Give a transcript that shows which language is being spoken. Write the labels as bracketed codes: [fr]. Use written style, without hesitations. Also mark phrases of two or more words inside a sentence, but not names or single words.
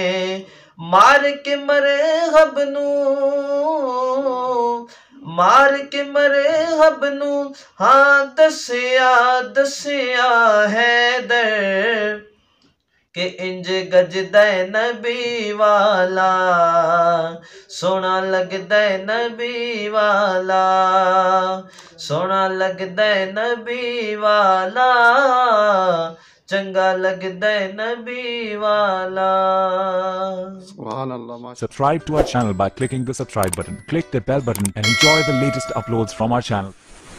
[pa] ਮਾਰ ਕੇ ਮਰਹਬ ਨੂੰ, ਮਾਰ ਕੇ ਮਰਹਬ ਨੂੰ, ਹਾਂ ਦੱਸਿਆ ਦੱਸਿਆ ਹੈਦਰ, ਕੇ ਇੰਜ ਗੱਜਦਾ ਹੈ ਨਬੀ ਵਾਲਾ। ਸੋਹਣਾ ਲੱਗਦਾ ਹੈ ਨਬੀ ਵਾਲਾ। ਸੋਹਣਾ ਲੱਗਦਾ ਹੈ ਨਬੀ ਵਾਲਾ, ਚੰਗਾ ਲੱਗਦਾ ਹੈ ਨਬੀ ਵਾਲਾ। [en] Subscribe to our channel by clicking the subscribe button. Click the bell button and enjoy the latest uploads from our channel.